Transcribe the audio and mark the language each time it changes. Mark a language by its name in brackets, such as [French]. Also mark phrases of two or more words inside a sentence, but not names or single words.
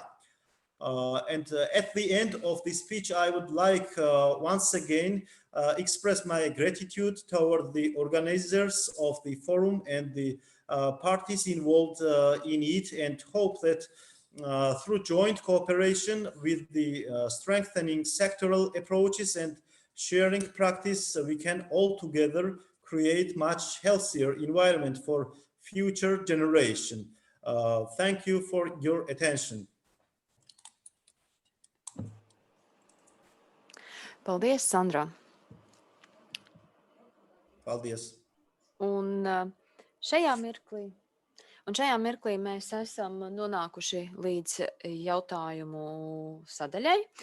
[English] And at the end of this speech, I would like once again express my gratitude toward the organizers of the forum and the parties involved in it, and hope that through joint cooperation with the strengthening sectoral approaches and sharing practice, we can all together create much healthier environment for future generation. Thank you for your attention. [Latvian] Paldies, Sandra. Paldies. Un šajā mirklī mēs esam nonākuši līdz jautājumu sadaļai.